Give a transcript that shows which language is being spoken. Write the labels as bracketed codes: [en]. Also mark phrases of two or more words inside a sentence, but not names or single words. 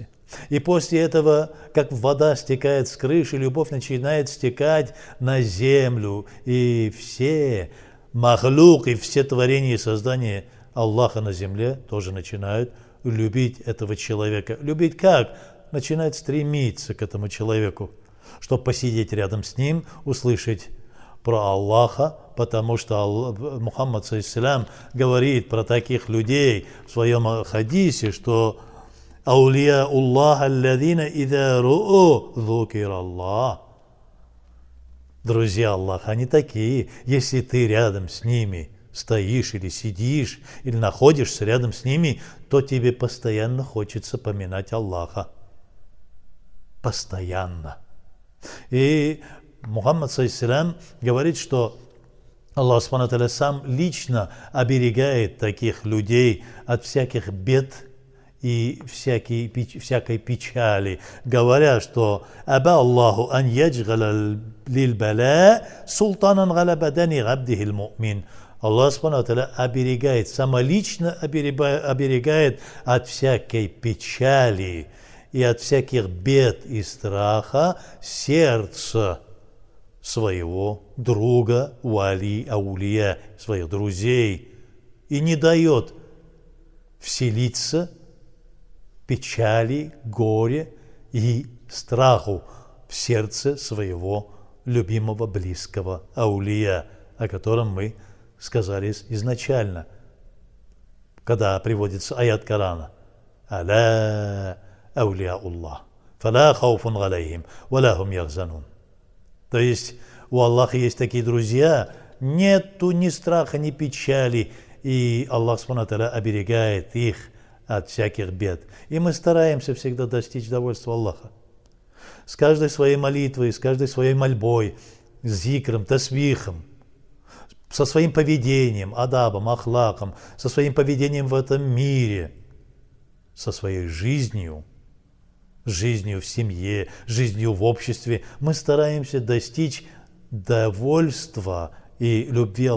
[ru] И после этого, как вода стекает с крыши, любовь начинает стекать на землю, и все махлук, и все творения и создания Аллаха на земле тоже начинают любить этого человека. Любить как? Начинает стремиться к этому человеку, чтобы посидеть рядом с ним, услышать про Аллаха, потому что Мухаммад ﷺ говорит про таких людей в своем хадисе, что аулия Аллаха [ar] الذين إذا رؤوا ذكر الله. [ru] Друзья Аллаха, они такие, если ты рядом с ними стоишь или сидишь, или находишься рядом с ними, то тебе постоянно хочется поминать Аллаха. Постоянно. И Мухаммад саллаллаху говорит, что [ar] الله سبحانه وتعالى [ru] сам лично оберегает таких людей от всяких бед и всякой печали, говоря, что [ar] «أبى الله أن يجعل للبلاء سلطانا على بدن عبده المؤمن». الله سبحانه وتعالى [ru] оберегает, самолично оберегает от всякой печали и от всяких бед и страха сердце своего друга, вали, аулия, своих друзей, и не дает вселиться печали, горе и страху в сердце своего любимого, близкого аулия, о котором мы сказали изначально, когда приводится аят Корана. [ar] «ألا أولياء الله فلا خوف عليهم ولا هم يحزنون». [ru] То есть у Аллаха есть такие друзья, нету ни страха, ни печали, и [ar] الله سبحانه وتعالى [ru] оберегает их от всяких бед. И мы стараемся всегда достичь довольства Аллаха. С каждой своей молитвой, с каждой своей мольбой, с зикром, тасбихом, со своим поведением, адабом, ахлаком, со своим поведением в этом мире, со своей жизнью в семье, жизнью в обществе, мы стараемся достичь довольства и любви Аллаха.